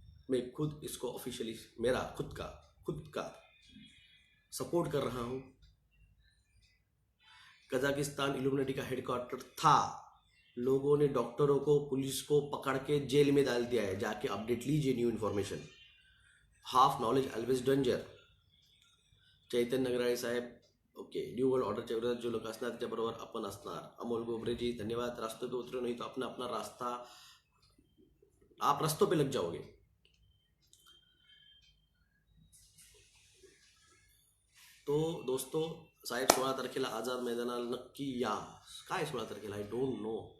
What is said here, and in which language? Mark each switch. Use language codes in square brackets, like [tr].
[hi] मैं खुद इसको ऑफिशियली, मेरा खुद का सपोर्ट कर रहा हूँ। कजाकिस्तान इल्यूमिनाटी का हेडक्वार्टर था, लोगों ने डॉक्टरों को, पुलिस को पकड़ के जेल में डाल दिया है। जाके अपडेट लीजिए new information. [en] Half knowledge always danger. [mr] चैतन्य नगराळे साहेब, ओके, न्यू वर्ल्ड ऑर्डरच्या विरोधात जो लोक असणार त्याच्याबरोबर आपण असणार। अमोल गोबरेजी धन्यवाद। [hi] रास्तों पे उतरे नहीं तो अपना अपना रास्ता, आप रास्तों पे लग जाओगे। तो दोस्तों, [mr] साहेब 16 तारखेला आझाद मैदानाला नक्की या। काय 16 तारखेला, [en] I don't know.